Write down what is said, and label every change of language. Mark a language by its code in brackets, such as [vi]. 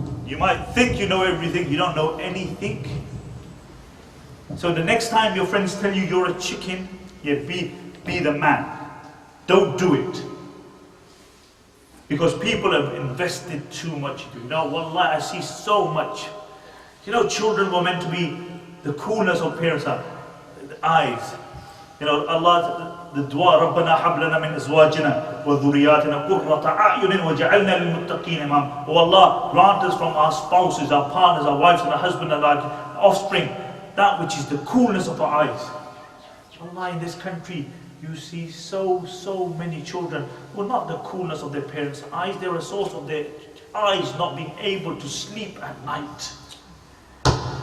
[en] You might think you know everything, you don't know anything. So the next time your friends tell you you're a chicken, yeah, be the man. Don't do it. Because people have invested too much. You know, wallah, I see so much. You know, children were meant to be the coolness of parents are the eyes. You know, Allah, the dua, [ar] رَبَّنَا حَبْ لَنَا مِنْ أَزْوَاجِنَا وَذُرِّيَّاتِنَا قُرَّةَ أَعْيُنٍ وَجَعَلْنَا لِلْمُتَّقِينَ إِمَامًا. [en] Oh Allah, grant us from our spouses, our partners, our wives and our husbands and our offspring, that which is the coolness of our eyes. Allah, in this country, you see so many children who are not the coolness of their parents' eyes, they're a source of their eyes not being able to sleep at night.